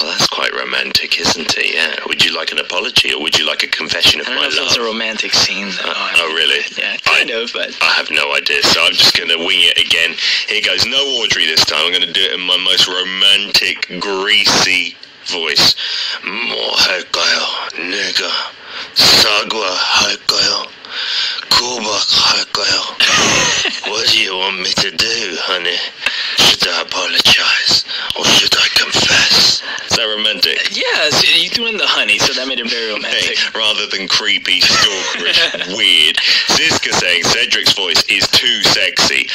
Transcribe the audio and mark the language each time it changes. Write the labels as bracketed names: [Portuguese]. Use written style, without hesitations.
[English] Well, that's quite romantic, isn't it? Yeah. Would you like an apology, or would you like a confession of my love? I don't know if it's a romantic scene, though. Oh, really? Yeah, kind of, but... I have no idea, so I'm just going to wing it again. Here goes. No Audrey this time. I'm going to do it in my most romantic, greasy voice. [Korean] 뭐 할까요, 내가 사과할까요? 고백할까요? [English] What do you want me to do, honey? Should I apologize, or should I confess? Is that romantic? Yes, you threw in the honey, so that made it very romantic. Hey, rather than creepy, stalkerish, weird. Ziska saying Cedric's voice is too sexy.